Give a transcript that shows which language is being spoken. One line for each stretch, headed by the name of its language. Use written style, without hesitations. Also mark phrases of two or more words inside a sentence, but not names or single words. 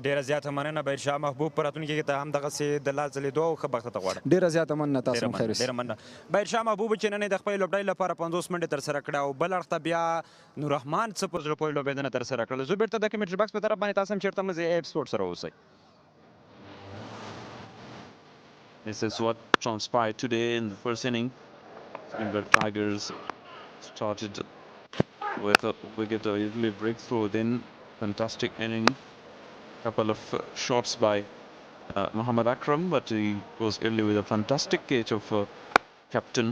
Pashto: ډېره زیاته مننه بهیر شاه محبوب په راتلونکي کې ته هم دغسې د لا ځلېدو او ښه بخته ته غواړم ډېره زیاته مننه تاسو هم خیر ډېره مننه بهیر شاه محبوب چې نن یې د خپلې لوبډلې لپاره 50 منډې ترسره کړه او بل اړخ ته بیا نوررحمن څه په زړه پورې لوبېدنه ترسره کړله زه بېرته د
English: commentary box
Pashto: په طرف باندې تاسو هم چېرته هم زه ایپ سپورټ سره اوسئ
English: This is what transpired today in the first inning. Speenghar Tigerss started with a wicket, a early breakthrough, then fantastic inning. Couple of shots by Muhammad Akram, but he was early with a fantastic catch of captain.